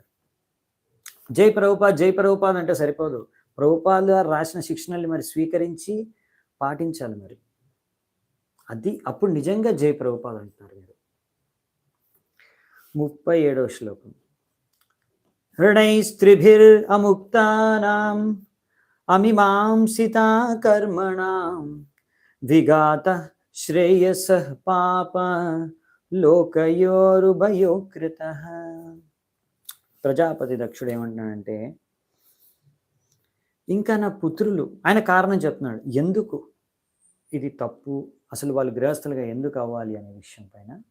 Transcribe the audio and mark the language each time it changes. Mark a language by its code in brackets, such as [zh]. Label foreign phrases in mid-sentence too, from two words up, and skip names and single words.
[te] జై ప్రభుపాద్ అంటే సరిపోదు, ప్రభుపాల్ గారు రాసిన శిక్షణల్ని మరి స్వీకరించి పాటించాలి. మరి అది అప్పుడు నిజంగా జై ప్రభుపాద్ అంటున్నారు మీరు. 37వ శ్లోకం. [sa] ऋणैस्त्रिभिरमुक्तानाम् अमीमांसिता कर्मणां विघात श्रेयसः पाप लोकयोरुभयो कृतः. [te] ప్రజాపతి దక్షుడు ఏమంటున్నాడంటే, ఇంకా నా పుత్రులు, ఆయన కారణం చెప్తున్నాడు ఎందుకు ఇది తప్పు, అసలు వాళ్ళు గృహస్థులుగా ఎందుకు అవ్వాలి అనే విషయం పైన.